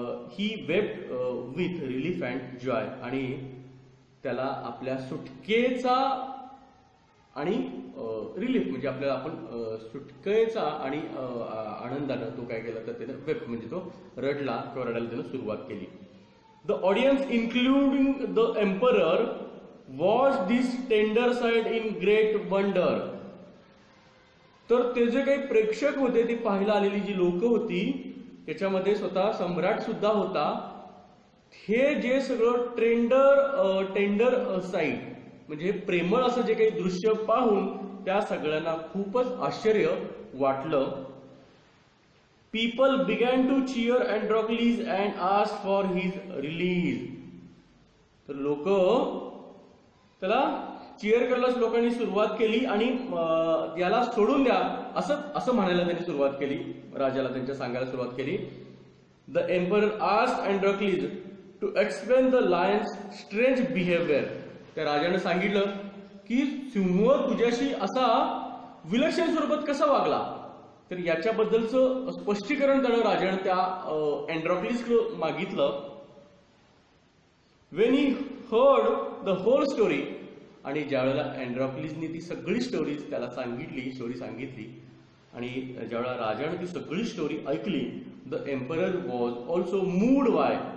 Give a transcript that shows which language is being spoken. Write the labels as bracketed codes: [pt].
[en] He wept with relief and joy. [mr] आणि त्याला आपल्या सुटकेचा आणि रिलीफ म्हणजे आपल्याला आपण सुटकेचा आणि आनंदानं तो काय केला तर त्यानं वेप्ट म्हणजे तो रडला किंवा रडायला त्यानं सुरुवात केली. [en] The audience, including the emperor, watched this tender sight in great wonder. [mr] तर ते जे काही प्रेक्षक होते ते पाहायला आलेली जी लोक होती त्याच्यामध्ये स्वतः सम्राट सुद्धा होता. हे जे सगळं टेंडर साईट म्हणजे प्रेमळ असं जे काही दृश्य पाहून त्या सगळ्यांना खूपच आश्चर्य वाटलं. [en] People began to cheer Androcles and ask for his release. [mr] तर लोक त्याला चिअर करायला लोकांनी सुरुवात केली आणि याला सोडून द्या असं म्हणायला त्यांनी सुरुवात केली. राजाला त्यांच्या सांगायला सुरुवात केली. [en] The emperor asked Androcles to explain the lion's strange behavior. [mr] त्या राजाने सांगितलं की सिंह तुझ्याशी असा विलक्षण स्वरूपात कसा वागला. तर याच्याबद्दलचं स्पष्टीकरण त्यानं राजाने त्या अँड्रोक्लिसकडे मागितलं. [en] When he heard the whole story. [mr] आणि ज्यावेळेला अँड्रोक्लिसने ती सगळी स्टोरी त्याला सांगितली आणि ज्यावेळेला राजाने ती सगळी स्टोरी ऐकली, [en] The emperor was also moved by.